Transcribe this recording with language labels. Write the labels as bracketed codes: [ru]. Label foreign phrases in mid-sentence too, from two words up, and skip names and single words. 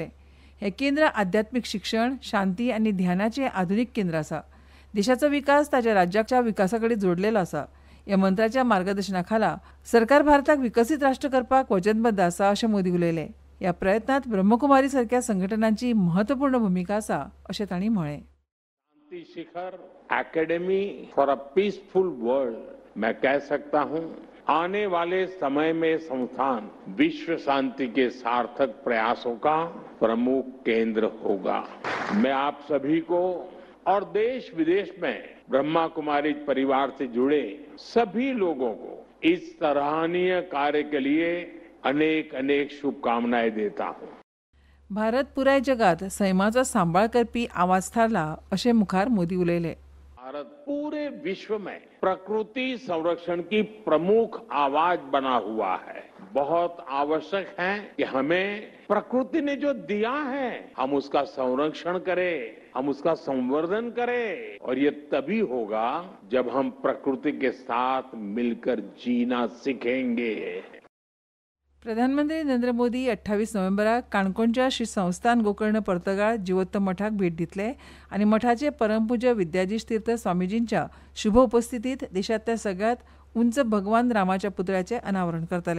[kok] हें केंद्र आध्यात्मीक शिक्षण, शांती आनी ध्यानाचें आधुनीक केंद्र आसा. देशाचो विकास ताच्या राज्याच्या विकासा कडेन जोडलेलो आसा. ह्या मंत्र्याच्या मार्गदर्शना खाला सरकार भारताक विकसीत राष्ट्र करपाक वचनबद्ध आसा अशें मोदी उलयले. ह्या प्रयत्नांत ब्रह्मकुमारी सारक्या संघटनांची महत्वपूर्ण भूमिका आसा अशें तांणी म्हळें. [hi] शांति शिखर एकेडमी फॉर अ पीसफुल वर्ल्ड, मैं कह सकता हूं, आने वाले समय में संस्थान विश्व शांति के सार्थक प्रयासों का प्रमुख केंद्र होगा. मैं आप सभी को और देश विदेश में ब्रह्मा कुमारी परिवार से जुड़े सभी लोगों को इस सराहनीय कार्य के लिए अनेक अनेक शुभकामनाएं देता हूं. [kok] भारत पुराय जगात सैमाचो सांबाळ करपी आवाज थारला अशें मुखार मोदी उलयले. [hi] भारत पूरे विश्व में प्रकृति संरक्षण की प्रमुख आवाज बना हुआ है. बहुत आवश्यक है कि हमें प्रकृति ने जो दिया है हम उसका संरक्षण करें, हम उसका संवर्धन करें, और ये तभी होगा जब हम प्रकृति के साथ मिलकर जीना सीखेंगे. [kok] प्रधानमंत्री नरेंद्र मोदी 28 नोव्हेंबराक काणकोणच्या श्री संस्थान गोकर्ण पर्तगाळ जिवोत्तम मठाक भेट दितले आनी मठाचे परमपूज्य विद्याधीश तीर्थ स्वामीजींच्या शुभ उपस्थितीत देशांतल्या सगळ्यात उंच भगवान रामाच्या पुतळ्याचें अनावरण करतले.